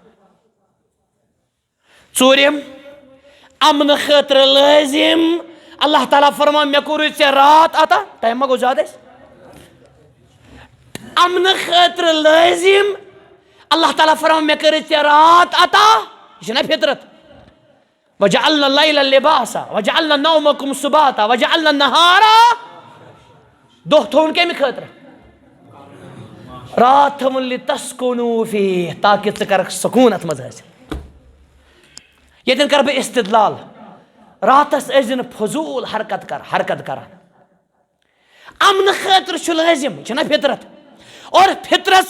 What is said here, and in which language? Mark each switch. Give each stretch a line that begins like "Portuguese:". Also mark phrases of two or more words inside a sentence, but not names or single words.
Kashmiri: ژوٗرِم امنہٕ خٲطرٕ لٲزِم اللہ تعالیٰ فرمان مےٚ کوٚرُے ژےٚ رات عطا ٹایم ما گوٚو زیادٕ اَسہِ امنہٕ خٲطرٕ لٲزِم اللہ تعالیٰ فرمان مےٚ کٔرٕے ژےٚ رات عطا یہِ چھےٚ نا فطرت
Arabic: وجعلنا اللیل لباسا وجعلنا نومکم سباتا وجعلنا النہارا
Kashmiri: دۄہ تھوٚوُن کمہِ خٲطرٕ رات تھٲوٕن
Arabic: لتسکونوٗ فیہ
Kashmiri: تاکہِ ژٕ کرکھ سکوٗن اتھ منٛز حٲصِل ییٚتٮ۪ن کرٕ بہٕ استدلال راتس ٲسۍ نہٕ فضوٗل حرکت کران امنہٕ خٲطرٕ چھُ لٲزِم یہِ چھےٚ نا فطرت اور فطرتس